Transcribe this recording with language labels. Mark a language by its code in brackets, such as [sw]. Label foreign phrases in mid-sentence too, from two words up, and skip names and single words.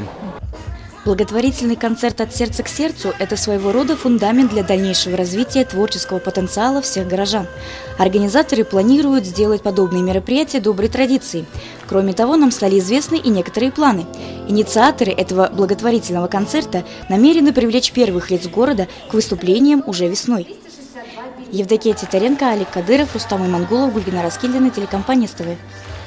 [ru] Благотворительный концерт «От сердца к сердцу» – это своего рода фундамент для дальнейшего развития творческого потенциала всех горожан. Организаторы планируют сделать подобные мероприятия доброй традицией. Кроме того, нам стали известны и некоторые планы. Инициаторы этого благотворительного концерта намерены привлечь первых лиц города к выступлениям уже весной. Евдокия Титаренко, Алик Кадыров, Рустам Имангулов, Гульвина Раскильдина, телекомпания СТВ.